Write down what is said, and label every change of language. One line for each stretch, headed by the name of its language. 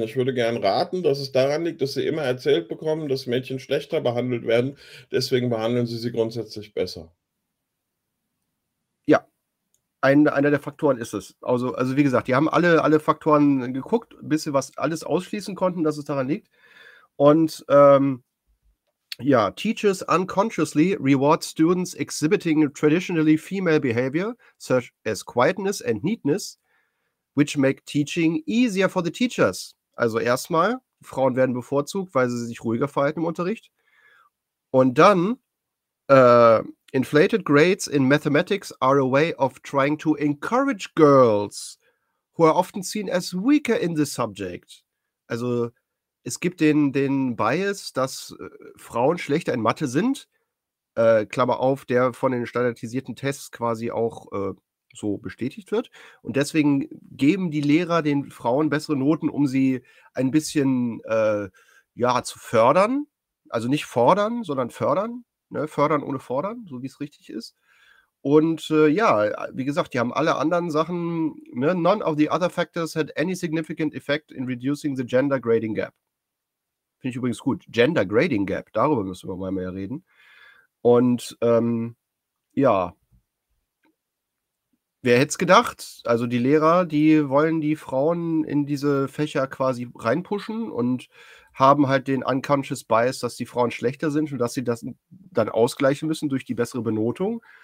German: Ich würde gern raten, dass es daran liegt, dass sie immer erzählt bekommen, dass Mädchen schlechter behandelt werden. Deswegen behandeln sie grundsätzlich besser. Ja, einer der Faktoren ist es. Also wie gesagt, die haben alle Faktoren geguckt, bis sie was alles ausschließen konnten, dass es daran liegt.
English: Und teachers unconsciously reward students exhibiting traditionally female behavior, such as quietness and neatness, which make teaching easier for the teachers.
German: Also erstmal, Frauen werden bevorzugt, weil sie sich ruhiger verhalten im Unterricht.
English: Und dann, inflated grades in mathematics are a way of trying to encourage girls, who are often seen as weaker in the subject.
German: Also es gibt den Bias, dass Frauen schlechter in Mathe sind, Klammer auf, der von den standardisierten Tests quasi auch so bestätigt wird. Und deswegen geben die Lehrer den Frauen bessere Noten, um sie ein bisschen zu fördern. Also nicht fordern, sondern fördern. Ne? Fördern ohne fordern, so wie es richtig ist. Und wie gesagt, die haben alle anderen Sachen. Ne?
English: None of the other factors had any significant effect in reducing the gender grading gap.
German: Finde ich übrigens gut. Gender grading gap, darüber müssen wir mal mehr reden. Und wer hätte es gedacht? Also die Lehrer, die wollen die Frauen in diese Fächer quasi reinpushen und haben halt den unconscious bias, dass die Frauen schlechter sind und dass sie das dann ausgleichen müssen durch die bessere Benotung.